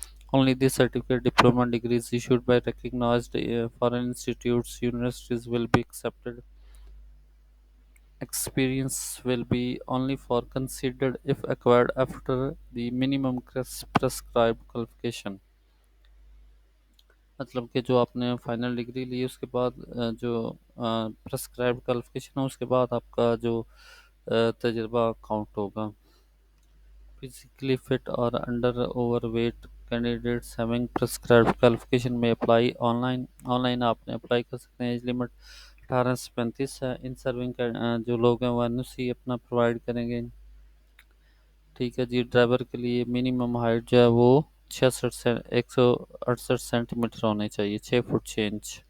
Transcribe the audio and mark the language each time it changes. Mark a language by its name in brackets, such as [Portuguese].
[English] Only the certificate diploma degrees issued by recognized foreign institutes universities will be accepted. Experience will be only for considered if acquired after the minimum prescribed qualification. [Urdu] کہ جو آپ نے final degree لی اس کے بعد جو prescribed qualification ہے اس کے بعد آپ کا جو تجربہ کاؤنٹ ہوگا. [English] Physically fit or under overweight candidates having prescribed qualification may apply online. [Urdu] آپ نے اپلائی کر سکتے ہیں. ایج لمٹ 18 سے 35 ہے. ان سرونگ کا جو لوگ ہیں وہ این او سی اپنا پرووائڈ کریں گے. ٹھیک ہے جی. ڈرائیور کے لیے منیمم ہائٹ جو ہے وہ 168 سینٹی میٹر ہونی چاہیے، 6 فٹ 6 انچ.